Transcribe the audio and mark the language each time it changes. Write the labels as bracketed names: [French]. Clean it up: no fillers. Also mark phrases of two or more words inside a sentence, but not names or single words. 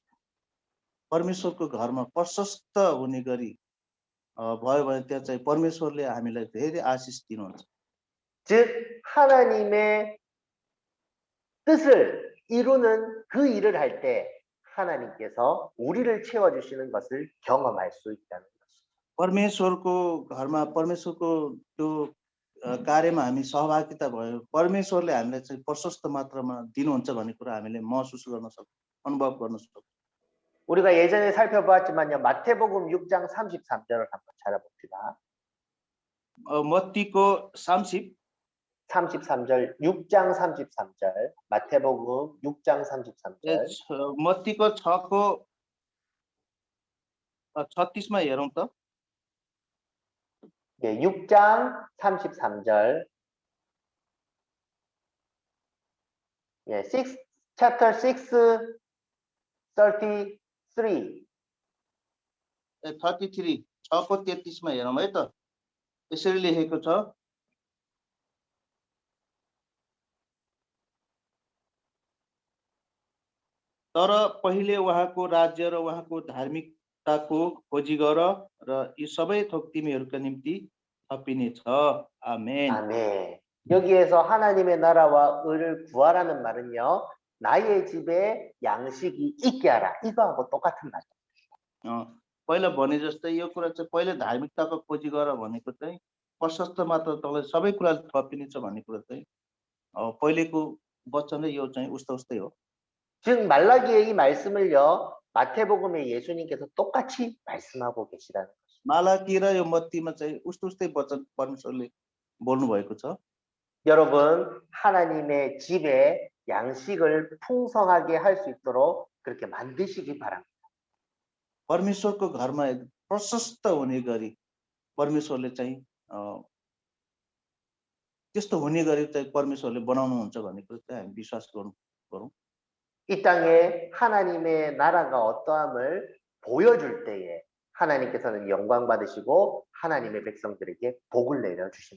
[Nepali] परमेश्वरको घरमा प्रशस्त हुने गरी भयो भने त्यहाँ चाहिँ परमेश्वरले हामीलाई धेरै आशिष दिनुहुन्छ। [Korean] 즉 하나님의 뜻을 이루는 그 일을 할 때 하나님께서 우리를 채워주시는 것을 경험할 수 있다는 것입니다. [Nepali] परमेश्वरको घरमा परमेश्वरको त्यो कार्यमा हामी सहभागिता भयो, परमेश्वरले हामीलाई चाहिँ प्रशस्त मात्रामा दिनुहुन्छ भन्ने कुरा हामीले महसुस गर्न सक्छौँ, अनुभव गर्न सक्छौँ। [Korean] 우리가 예전에 살펴보았지만요, 마태복음 6장 33절을 한번 찾아봅시다. [Nepali] मत्तीको [Korean] 33절, 6장 33절, 마태복음 6장 33절. [Nepali] मत्तीको 6को 36मा हेरौँ त। [Korean] 예, 6장 33절. 예, [English] chapter 6, 33. 33, [Nepali] 6को 33मा हेरौँ है त। यसरी लेखेको छ, तर पहिले उहाँको राज्य र उहाँको धार्मिकताको खोजी गर र यी सबै थोक तिमीहरूका निम्ति थपिनेछ। आमेन। [Korean] 아멘. 여기에서 하나님의 나라와 의를 구하라는 말은요, 나의 집에 양식이 있게 하라. 이거하고 똑같은 말이에요. [Nepali] पहिला भने जस्तै यो कुरा चाहिँ पहिले धार्मिकताको खोजी गर भनेको चाहिँ प्रशस्त मात्र तँलाई सबै कुरा थपिनेछ भन्ने कुरा चाहिँ पहिलेको वचन र यो चाहिँ उस्तै हो। [Korean] 즉 말라기의 이 말씀을요 마태복음의 예수님께서 똑같이 말씀하고 계시다는 것입니다. [Nepali] मालाकी र यो मत्तीमा चाहिँ उस्तै वचन परमेश्वरले बोल्नु भएको छ। [Korean] 여러분 하나님의 집에 양식을 풍성하게 할 수 있도록 그렇게 만드시기 바랍니다. [Nepali] परमेश्वरको घरमा प्रशस्त हुने गरी परमेश्वरले चाहिँ त्यस्तो हुने गरी चाहिँ परमेश्वरले बनाउनुहुन्छ भन्ने कुरा चाहिँ हामी विश्वास गरौँ। [Korean] 이 땅에 하나님의 나라가 어떠함을 보여줄 때에 하나님께서는 영광 받으시고 하나님의 백성들에게 복을 내려 주신다.